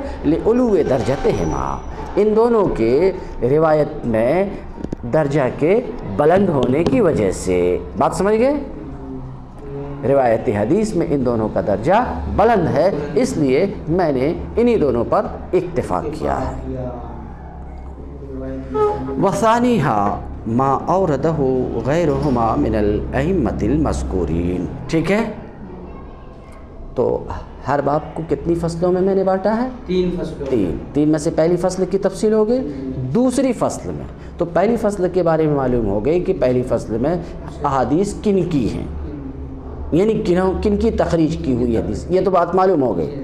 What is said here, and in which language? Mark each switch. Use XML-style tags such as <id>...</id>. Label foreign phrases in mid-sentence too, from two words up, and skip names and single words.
<ar>لعلو درجتہما،</ar> <ur>ان دونوں کے روایت میں درجہ کے بلند ہونے کی وجہ سے، بات سمجھ گئے؟ روایتی حدیث میں ان دونوں کا درجہ بلند ہے، اس لیے میں نے انہی دونوں پر اکتفا کیا ہے۔</ur> <ar>وثانیہا ما اوردہ غیرہما من الائمۃ المذکورین،</ar> <ur>ٹھیک ہے؟ تو ہر باب کو کتنی فصلوں میں نے بانٹا ہے؟ 3 فصلوں۔ تین میں سے پہلی فصل کی تفصیل ہو گئی۔ دوسری فصل میں تو پہلی فصل کے بارے میں معلوم ہو گئی کہ پہلی فصل میں احادیث کن کی ہیں، یعنی کن کی تخریج کی ہوئی حدیث، یہ تو بات معلوم ہو گئی۔</ur>